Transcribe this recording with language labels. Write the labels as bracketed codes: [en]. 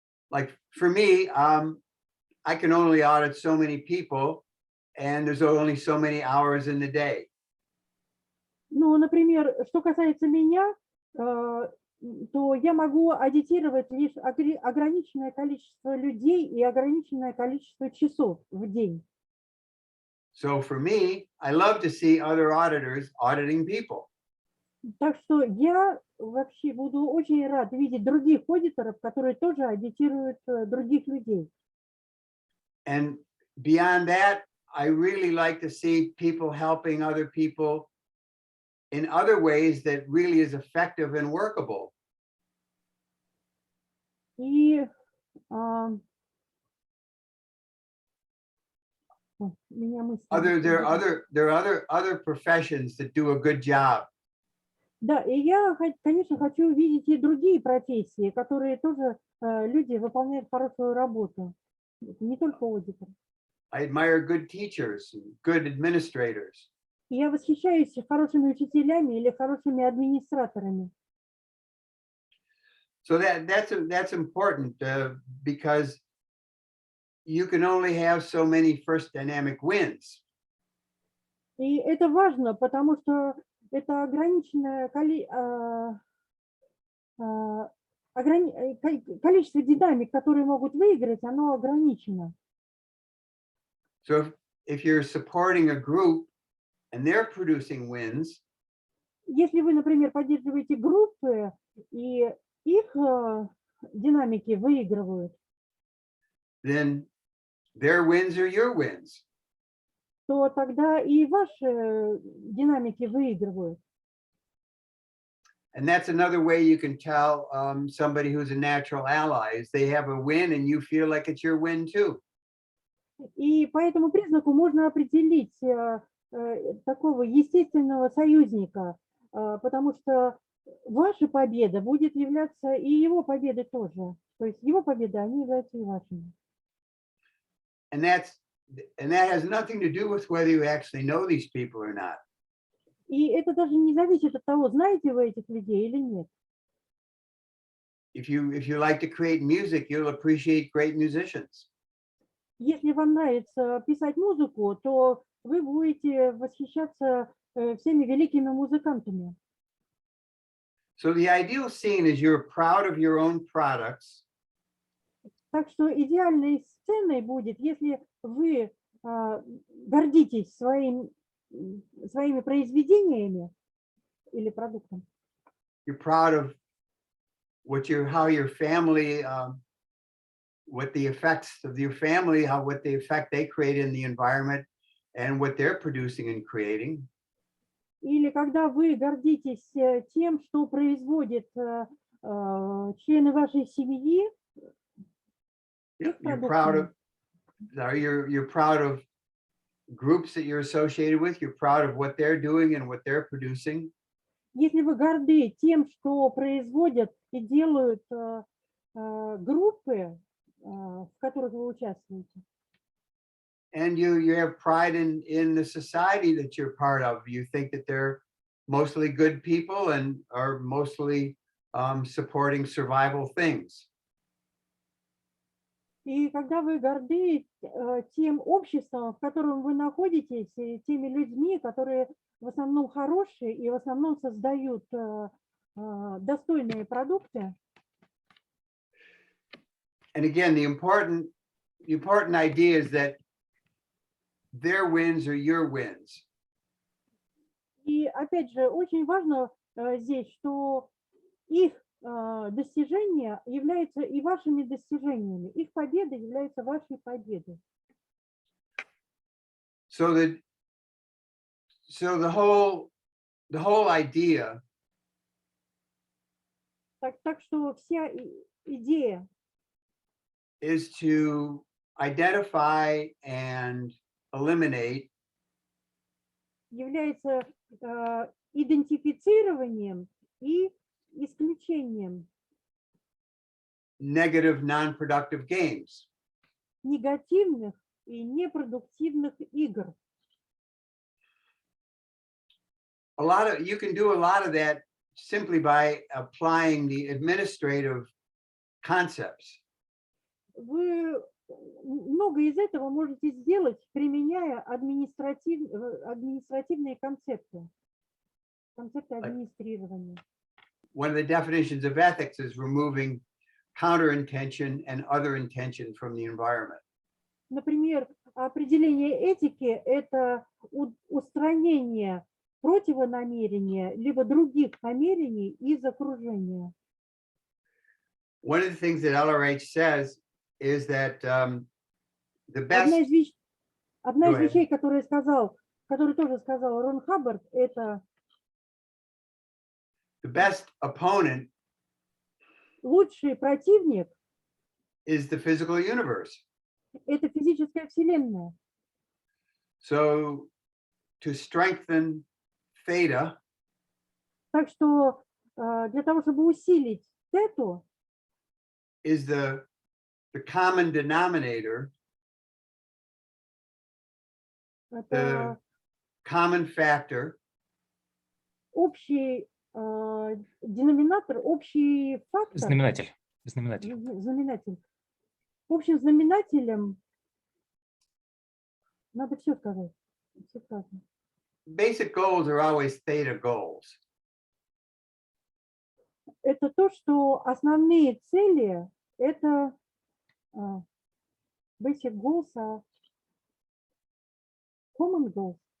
[en] Like for me, I can only audit so many people, and there's only so many hours in the day. [ru] Ну, например, что касается меня, то я могу аудитировать лишь ограниченное количество людей и ограниченное количество часов в день. [en] So for me, I love to see other auditors auditing people. [ru] Так что я вообще буду очень рад видеть других аудиторов, которые тоже аудитируют других людей. [en] And beyond that, I really like to see people helping other people in other ways that really is effective and workable. [ru] И меня мысли. [en] There are other professions that do a good job. [ru] Да, и я, конечно, хочу увидеть и другие профессии, которые тоже люди выполняют хорошую работу, не только аудитор. [en] I admire good teachers, and good administrators. [ru] И я восхищаюсь хорошими учителями или хорошими администраторами. [en] So that's important because you can only have so many first dynamic wins. [ru] И это важно, потому что это ограниченное количество динамик, которые могут выиграть, оно ограничено. [en] So if you're supporting a group and they're producing wins, [ru] Если вы, например, поддерживаете группы, и их динамики выигрывают, [en] then their wins are your wins. [ru] то тогда и ваши динамики выигрывают. [en] And that's another way you can tell somebody who's a natural ally is they have a win and you feel like it's your win too. [ru] И по этому признаку можно определить такого естественного союзника, потому что ваша победа будет являться и его победой тоже. То есть его победа, они являются и вашими. [en] And that has nothing to do with whether you actually know these people or not. [ru] И это даже не зависит от того, знаете вы этих людей или нет. [en] If you like to create music, you'll appreciate great musicians. [ru] Если вам нравится писать музыку, то вы будете восхищаться всеми великими музыкантами. [en] So the ideal scene is you're proud of your own products. [ru] Так что идеальной сценой будет, если вы гордитесь своими произведениями или продуктом. [en] You're proud of how your family, what the effects of your family, what the effect they create in the environment, and what they're producing and creating. [ru] Или когда вы гордитесь тем, что производят члены вашей семьи. [en] You're proud of groups that you're associated with. You're proud of what they're doing and what they're producing. [ru] Если вы горды тем, что производят и делают группы, в которых вы участвуете. [en] And you have pride in the society that you're part of. You think that they're mostly good people and are mostly supporting survival things. [ru] И когда вы горды тем обществом, в котором вы находитесь, и теми людьми, которые в основном хорошие и в основном создают достойные продукты. [en] And again, the important idea is that their wins are your wins. [ru] И опять же, очень важно здесь, что их достижения являются и вашими достижениями. Их победа является вашей победой. [en] So the whole idea. [ru] Так что вся идея [en] is to identify and eliminate [ru] является идентифицированием и исключением [en] negative non-productive games. [ru] Негативных и непродуктивных игр. [en] You can do a lot of that simply by applying the administrative concepts. [ru] Вы много из этого можете сделать, применяя административные концепты администрирования. [en] One of the definitions of ethics is removing counter-intention and other intention from the environment. [ru] Например, определение этики – это устранение противонамерения либо других намерений из окружения. [en] One of the things that LRH says is that the best. [ru] Одна из вещей, которую тоже сказал Рон Хаббард, это [en] the best opponent [ru] лучший противник [en] is the physical universe. [ru] Это физическая вселенная. [en] So to strengthen theta, [ru] Так что для того, чтобы усилить тету, [en] is the common denominator, the [ru] это [en] common factor [ru] общий деноминатор, общий фактор, Знаменатель. Знаменатель. знаменатель. Общим знаменателем надо все сказать. Все сказано. [en] basic goals are always theta goals. [ru] Это то, что основные цели это [en] basic goals, common goals.